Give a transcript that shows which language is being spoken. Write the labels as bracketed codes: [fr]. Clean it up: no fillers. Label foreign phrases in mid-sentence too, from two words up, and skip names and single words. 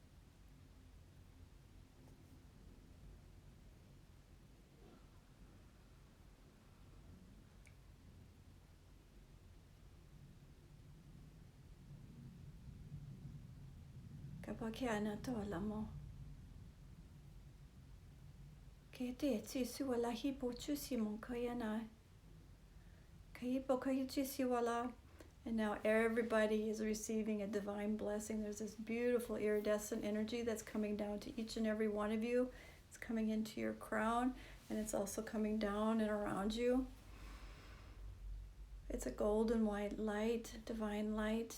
[en] Kapakiana to alamo. Kete tsi suwala hipo chusimo kayana. And now everybody is receiving a divine blessing. There's this beautiful iridescent energy that's coming down to each and every one of you. It's coming into your crown, and it's also coming down and around you. It's a golden white light, divine light.